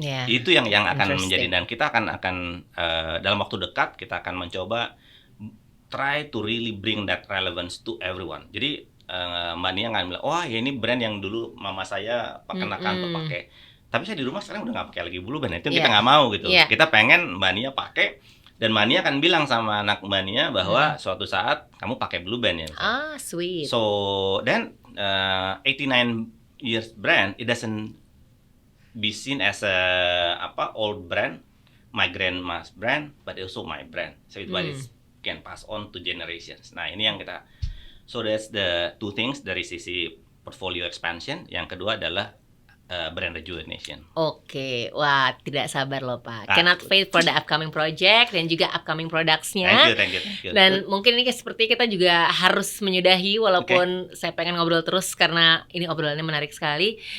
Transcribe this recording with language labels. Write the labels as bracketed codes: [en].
[id] Itu yang akan menjadi, dan kita akan dalam waktu dekat kita akan mencoba [en] try to really bring that relevance to everyone. [id] Jadi Mbak Nia nggak bilang, wah ya ini brand yang dulu mama saya kenakan pakai, tapi saya di rumah sekarang udah nggak pakai lagi Blue Band. Itu kita nggak mau gitu. Kita pengen Mbak Nia pakai, dan Mbak Nia akan bilang sama anak Mbak Nia bahwa suatu saat kamu pakai Blue Band ya. [en] Sweet. So then 89 years brand, it doesn't be seen as a old brand, my grandma's brand, but also my brand. So it can pass on to generations. [id] Nah ini yang kita, [en] so that's the two things [id] dari sisi [en] portfolio expansion. [id] Yang kedua adalah brand rejuvenation. Oke, wah tidak sabar loh Pak. [en] Cannot wait for the upcoming project [id] dan juga upcoming products-nya. [en] Thank you. [id] Dan mungkin ini seperti kita juga harus menyudahi, walaupun saya pengen ngobrol terus karena ini obrolannya menarik sekali.